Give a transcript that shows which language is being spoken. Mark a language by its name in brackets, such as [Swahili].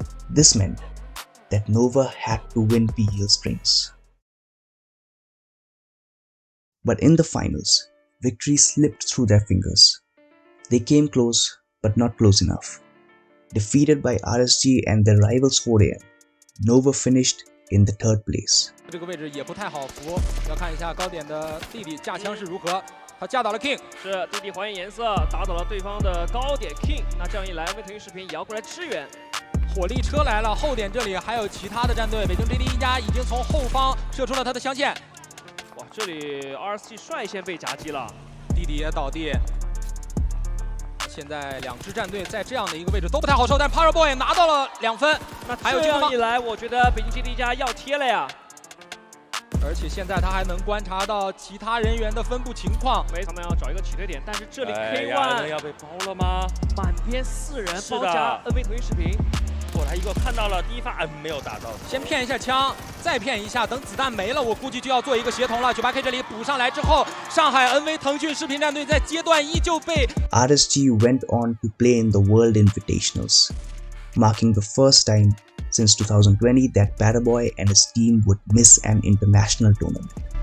[English] This meant that Nova had to win PEL Springs. But in the finals, victory slipped through their fingers. They came close, but not close enough. Defeated by RSG and their rivals 4AM, Nova finished in the 3rd place. [Chinese] 这个位置也不太好扶，要看一下高点的弟弟架枪是如何。他架倒了 King，是弟弟还原颜色，打倒了对方的高点 King。那这样一来，为腾讯视频也要过来支援。火力车来了，后点这里还有其他的战队，北京 GD 一家已经从后方射出了他的香线。哇，这里 RSG 率先被夹击了，弟弟也倒地。现在两支战队在这样的一个位置都不太好受，但 Paraboy 拿到了2分。那还有这样一来，我觉得北京 GD 一家要贴了呀。而且现在他还能观察到其他人员的分布情况，他们要找一个起退点，但是这里 K1 要被包了吗？满边4人包夹 NV 腾讯视频。过来一个看到了第一发，没有打到。先骗一下枪，再骗一下，等子弹没了，我估计就要做一个协同了。 98K 这里补上来之后，上海 NV 腾讯视频战队在阶段1就被 [English] RSG went on to play in the World Invitationals, marking the first time since 2020 that Paraboy and his team would miss an international tournament.